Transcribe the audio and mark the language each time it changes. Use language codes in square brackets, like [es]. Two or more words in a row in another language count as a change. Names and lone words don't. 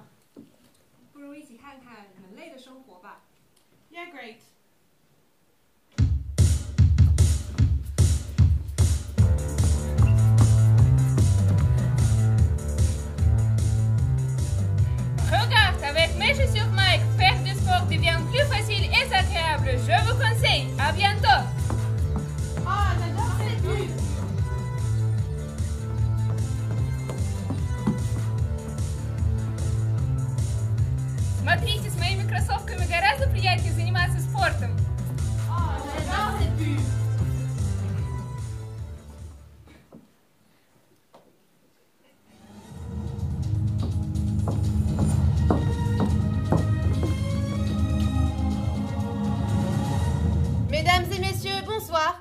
[zh] 不如一起看看人类的生活吧。 [en] Yeah, great. [fr] Regarde, avec mes chaussures Nike, faire du sport devient plus facile et agréable. Je vous conseille. À bientôt. Ah, j'adore cette pub. [ru] Смотрите, с моими кроссовками гораздо приятнее заниматься спортом. [fr] Ah, j'adore cette pub. Mesdames et messieurs, bonsoir.